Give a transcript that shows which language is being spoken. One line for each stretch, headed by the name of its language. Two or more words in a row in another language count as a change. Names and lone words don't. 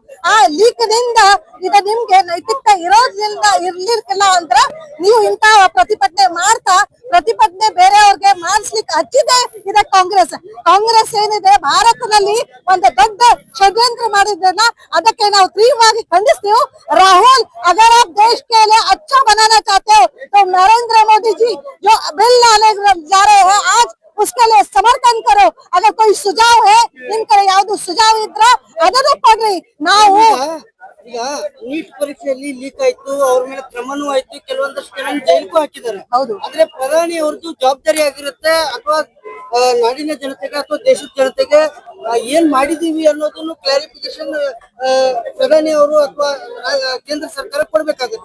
Kannada: ಆ ಲೀಕ್ ನಿಂದ ಈಗ ನಿಮ್ಗೆ ನೈತಿಕತೆ ಇರ್ಲಿಕ್ಕಿಲ್ಲ ಅಂದ್ರ ನೀವು ಇಂತ ಪ್ರತಿಭಟನೆ ಮಾಡ್ತಾ ಪ್ರತಿಭಟನೆ ಬೇರೆಯವ್ರಿಗೆ ಮಾಡಿಸ್ಲಿಕ್ಕೆ ಹಚ್ಚಿದೆ ಇದೆ ಕಾಂಗ್ರೆಸ್ ಏನಿದೆ ಭಾರತದಲ್ಲಿ ಒಂದು ದೊಡ್ಡ ಷಡ್ಯಂತ್ರ ಮಾಡಿದ್ದನ್ನ ಅದಕ್ಕೆ ನಾವು ತೀವ್ರವಾಗಿ ಖಂಡಿಸ್ತೀವಿ.
Hindi: राहुल, अगर आप देश के लिए अच्छा बनाना चाहते हो तो नरेंद्र मोदी जी जो बिल लाने जा रहे हैं आज उसके लिए समर्थन करो. अगर कोई सुझाव है
Kannada: ನಿಮ್ ಕಡೆ ಯಾವ್ದು ಸುझाव ಇದ್ರ ಅದನ್ನು ಕೊಡ್ರಿ. ನಾವು ಈಗ ನೀಟ್ ಪರೀಕ್ಷೆಯಲ್ಲಿ ಲೀಕ್ ಆಯ್ತು, ಅವ್ರ ಮೇಲೆ ಕ್ರಮನೂ ಆಯ್ತು, ಕೆಲವೊಂದಷ್ಟು ಜನ ಜೈಲಿಗೂ ಹಾಕಿದ್ದಾರೆ. ಹೌದು. ಆದ್ರೆ ಪ್ರಧಾನಿ ಅವ್ರದ್ದು ಜವಾಬ್ದಾರಿ ಆಗಿರುತ್ತೆ ಅಥವಾ ನಾಡಿನ ಜನತೆಗೆ ಅಥವಾ ದೇಶದ ಜನತೆಗೆ ಏನ್ ಮಾಡಿದೀವಿ ಅನ್ನೋದನ್ನು ಕ್ಲಾರಿಫಿಕೇಶನ್ ಪ್ರಧಾನಿ ಅವರು ಅಥವಾ ಕೇಂದ್ರ ಸರ್ಕಾರ ಕೊಡ್ಬೇಕಾಗುತ್ತೆ.